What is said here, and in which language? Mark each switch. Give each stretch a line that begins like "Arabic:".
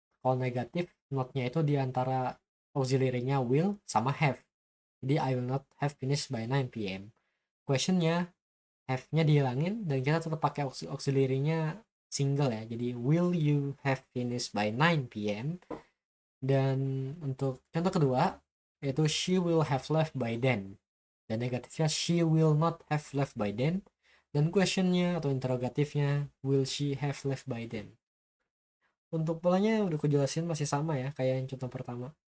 Indonesian: Kalau negatif notnya itu di antara auxiliary-nya will sama have. Jadi
English: I will not have finished by 9 p.m.
Indonesian: Questionnya have-nya dihilangin dan kita tetap pakai auxiliary-nya single ya.
English: Jadi will you have finished by 9 p.m.
Indonesian: Dan untuk contoh kedua yaitu
English: she will have left by then.
Indonesian: Dan negatifnya
English: she will not have left by then.
Indonesian: Dan questionnya atau interrogatifnya
English: will she have left by then.
Indonesian: Untuk polanya udah aku jelasin masih sama ya kayak yang contoh pertama.